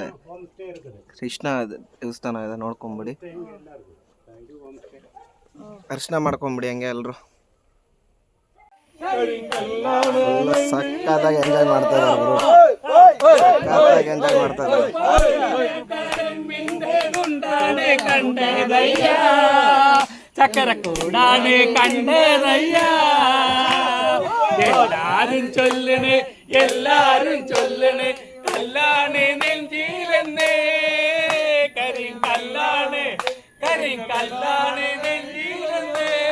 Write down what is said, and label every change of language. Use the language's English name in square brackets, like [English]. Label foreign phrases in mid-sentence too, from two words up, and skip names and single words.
[Kannada] ಕೃಷ್ಣ ದೇವಸ್ಥಾನ ಇದೆ, ನೋಡ್ಕೊಂಬಿಡಿ. ದರ್ಶನ ಮಾಡ್ಕೊಂಬಿಡಿ ಹಂಗೆ ಎಲ್ಲರೂ. ಸಕ್ಕತ್ತಾಗಿ ಎಂಜಾಯ್ ಮಾಡ್ತಾ ಇದ್ದಾರೆ ಗುರು, ಸಕ್ಕತ್ತಾಗಿ ಎಂಜಾಯ್ ಮಾಡ್ತಾ ಇದ್ದಾರೆ. [Malayalam] ചക്കര കൂടാണ് കണ്ടതയ്യ, എല്ലാരും ചൊല്ലണേ എല്ലാരും ചൊല്ലണേ, കല്ലാണ് നെഞ്ചിലെന്നേ, കരിങ്കല്ലാണ് കരിങ്കല്ലാണ് നെഞ്ചിലെന്നേ.